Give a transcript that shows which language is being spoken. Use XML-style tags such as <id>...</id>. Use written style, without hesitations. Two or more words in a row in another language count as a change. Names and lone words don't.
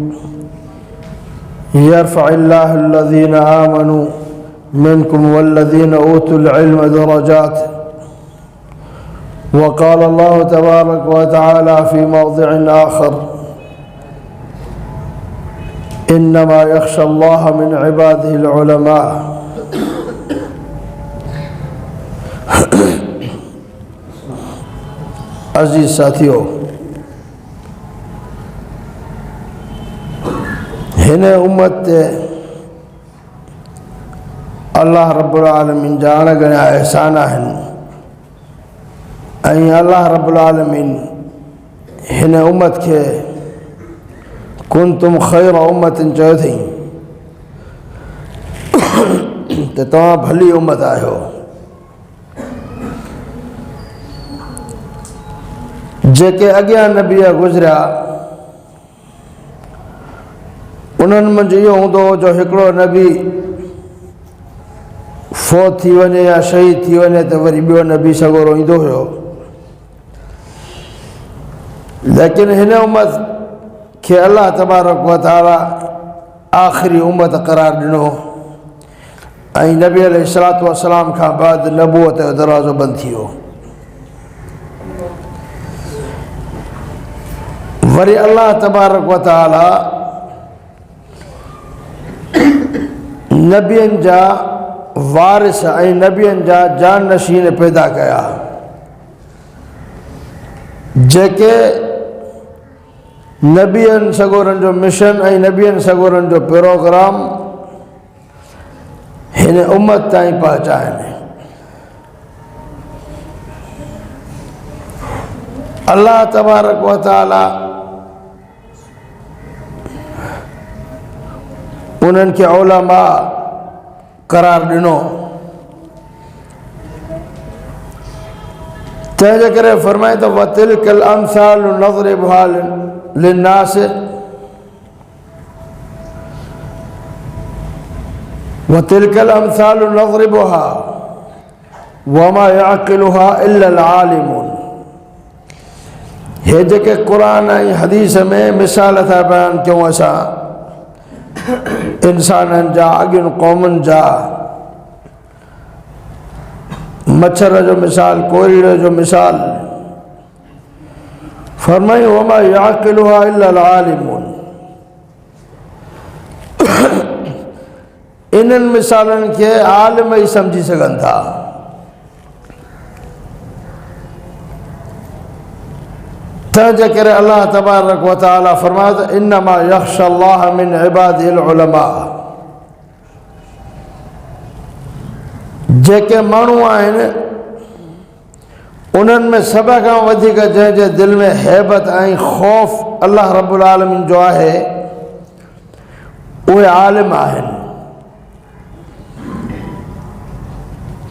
<ar>يرفع الله الذين آمنوا منكم والذين أوتوا العلم درجات وقال الله تبارك وتعالى في موضع آخر إنما يخشى الله من عباده العلماء</ar> <sd>अजीज साथियों, हिन उम्मत ते</sd> <ar>الله رب العالمين</ar> <sd>जा अणगणिया एहसान आहिनि ऐं अल्लाह रब्बुल आलमीन हिन उम्मत खे</sd> <ar>كنتم خير أمة</ar> <sd>चयो अथई त तव्हां भली उम्मत आहियो। जेके अॻियां नबी गुज़रिया उन्हनि मंझि इहो हूंदो हो जो हिकिड़ो नबी फौत थी वञे या शहीद थी वञे त वरी ॿियो नबी सॻोरो ईंदो हुयो, लेकिन हिन उम्मत खे</sd> <ar>الله تبارك وتعالى</ar> <sd>आख़िरी उम्मत क़रार ॾिनो ऐं नबी</sd> <ar>عليه الصلاة والسلام</ar> <sd>खां बाद नबूअत जो दरवाज़ो बंदि थी वियो। वरी</sd> <ar>الله تبارك وتعالى</ar> <sd>नबियनि जा वारिस ऐं नबियनि जा जानशीन पैदा कया जेके नबियनि सॻोरनि जो मिशन ऐं नबियनि सॻोरनि जो प्रोग्राम हिन उम्मत ताईं पहुचाइनि।</sd> <ar>الله تبارك وتعالى</ar> <sd>उन्हनि खे उलमा क़रार ॾिनो, तंहिंजे करे फरमाए त</sd> <ar>وتلك الأمثال نضربها للناس وتلك الأمثال نضربها وما يعقلها إلا العالمون.</ar> <sd>हे जेके क़ुरान ऐं हदीस में मिसाल था बयान कयूं असां इंसाननि जा अॻियुनि क़ौमुनि जा, मच्छर जो मिसाल, कोरीड़े जो मिसाल, फरमाई</sd> <ar>وما يعقلها إلا العالمون.</ar> <sd>इन्हनि मिसालनि खे आलिम ई सम्झी सघनि था। तंहिंजे करे</sd> <ar>الله تبارك وتعالى</ar> <sd>फरमाए त</sd> <ar>إنما يخشى الله من عباده العلماء.</ar> <sd>जेके माण्हू आहिनि उन्हनि में सभ खां वधीक जंहिंजे दिलि में हैबत ऐं ख़ौफ़</sd> <ar>الله رب العالمين</ar> <sd>जो आहे उहे आलिम आहिनि।</sd>